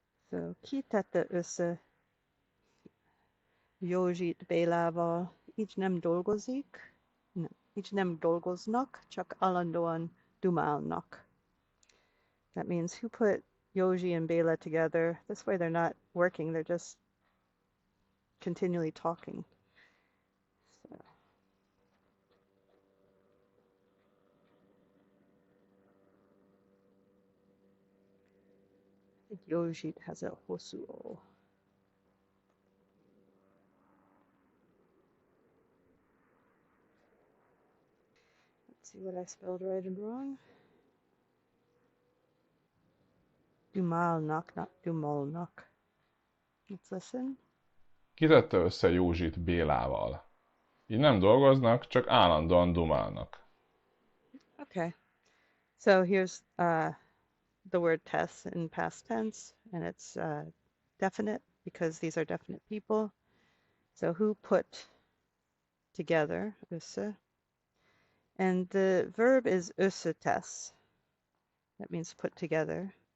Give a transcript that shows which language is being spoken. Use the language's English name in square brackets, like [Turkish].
[Hungarian] So, ki tette össze Józsit Bélával? Így nem dolgozik, nem, így nem dolgoznak, csak állandóan dumálnak. [English] That means who put Józsi and Béla together? This way they're not working, they're just continually talking. So, I think Józsit has a [Hungarian] hosszú O. [English] Let's see what I spelled right and wrong. Dumálnak, not dumálnak. Let's listen. [Hungarian] Ki tette össze Józsit Bélával? Így nem dolgoznak, csak állandóan dumálnak. [English] Okay. So here's the word tess in past tense, and it's definite because these are definite people. So who put together, össze. And the verb is össze tess. That means put together.